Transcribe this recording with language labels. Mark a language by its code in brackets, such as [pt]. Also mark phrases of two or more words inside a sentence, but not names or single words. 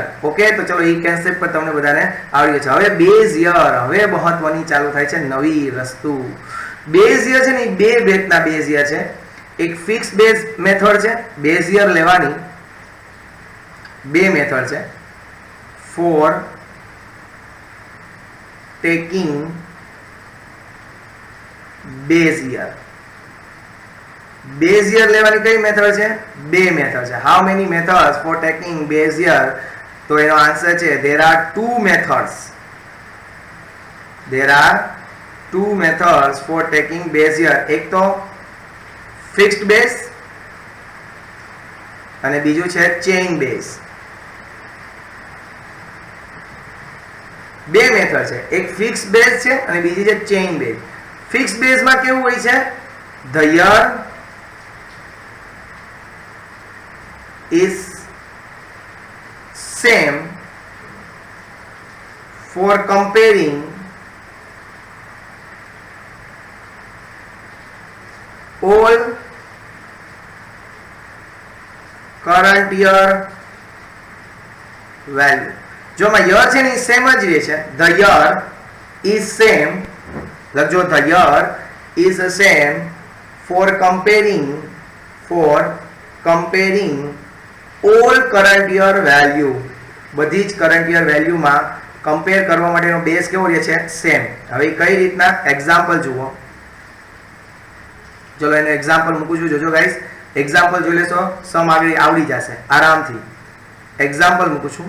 [gu] ઓકે, તો ચલો એ કન્સેપ્ટ પર તમને બધાને આવડી છે. હવે [en] base year, [gu] હવે મહત્વની ચાલુ થાય છે નવી વસ્તુ. [en] base year [gu] છે ને એ બે બેઝના બેઝ યર છે. એક [en] fix base method [gu] છે બેઝ યર લેવાની, બે મેથડ છે [en] for taking base year. [gu] Base year લેવાની કઈ મેથડ છે? બે મેથડ છે. [en] How many methods for taking base year? [gu] તો એનો આન્સર છે [en] there are two methods. There are two methods for taking base year. [gu] એક તો [en] fixed base [gu] અને બીજું છે [en] chain base. [gu] બે મેથડ છે, એક [en] fix base [gu] છે અને બીજી છે [en] chain base. fix baseમાં [gu] કેવું હોય છે? [en] the year is same for comparing all current year value. [gu] જો આમાં યર છે ને એ સેમ જ રહે છે. [en] the year is same, લખજો the year is same for comparing all current year value. [gu] બધી જ [en] current year valueમાં [gu] કમ્પેર કરવા માટેનો બેઝ કેવો રહે છે? સેમ. હવે કઈ રીતના? એક્ઝામ્પલ જુઓ. ચલો એનો એક્ઝામ્પલ મૂકું છું, જોજો ગાઈસ. એક્ઝામ્પલ જોઈ લેશો, સમ આવડી જશે આરામથી. એક્ઝામ્પલ મૂકું છું.